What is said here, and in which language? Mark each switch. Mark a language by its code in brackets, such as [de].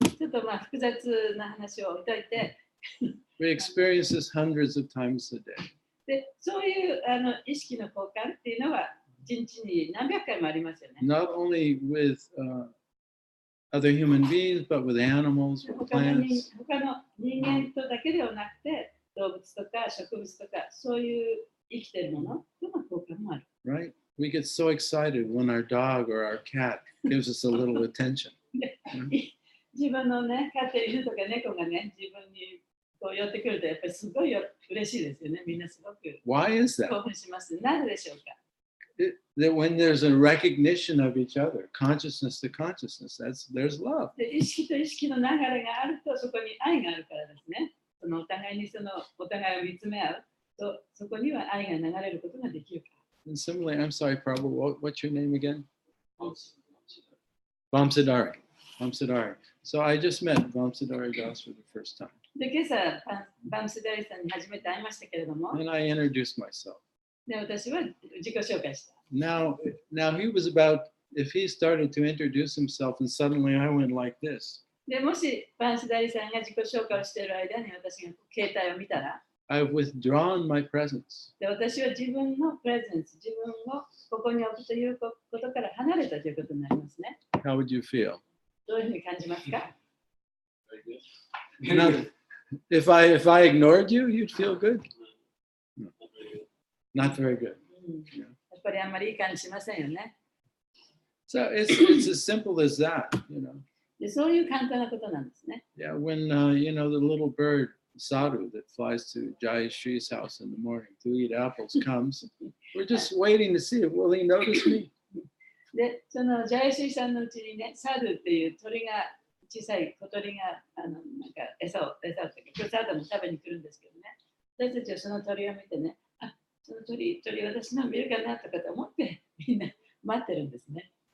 [ja] ちょっとまあ複雑な話を置いといて、 [en] We experience this hundreds of times a day. [ja] でそういう意識の交換っていうのは一日に何百回もありますよね。 [en] Not only with other human beings, but with animals, with [ja] 他の [en] plants. [ja] 人間とだけではなくて、動物とか植物とか、そういう生きてるものとの交換もある。 [en] Right? We get so excited when our dog or our cat gives us a little attention. [ja] 自分のね、飼っている犬とか猫がね、自分にこう寄ってくると、やっぱりすごい嬉しいですよね。みんなすごく [en] Why is that? [ja] 興奮します。なぜでしょうか。 [en] That when there's a recognition of each other, consciousness to consciousness, there's love. [ja] で意識と意識の流れがあると、そこに愛があるからですね。そのお互いにお互いを見つめ合うと、そこには愛が流れることができるから。 [en] And similarly, I'm sorry, Prabhu, what's your name again? Bounce. Vamsadari. Vamsadari. So I just met Vamsadari Das for the first time. [ja] で、今朝、バムスダリさんに初めて会いましたけれども、 [en] And I introduced myself. [ja] で私は自己紹介した。 [en] Now he was about, if he started to introduce himself and suddenly I went like this, [ja] でもしバンスダリさんが自己紹介をしている間に私が携帯を見たら、 [en] I've withdrawn my presence. [ja] で私は自分のプレゼンス、自分をここに置くということから離れたということになりますね。 [en] How would you feel? [ja] どういうふうに感じますか？ [en] Very good. Now, if I ignored you, you'd feel good? Not very good. Not very good. [ja] やっぱりあんまりいい感じしませんよね。 [en] So it's as simple as that, you know. [ja] でそういう簡単なことなんですね。 [en] Yeah, when you know, the little bird sadhu that flies to Jai Shri's house in the morning to eat apples comes, we're just waiting to see if will he notice me. [ja] で、そのジャイシーさんのうちにね、サドゥっていう鳥が、小さい小鳥がなんか餌をサドゥも食べに来るんですけどね、私たちはその鳥を見てね、あ、その鳥私の見るかなとかと思ってみんな待ってるんですね。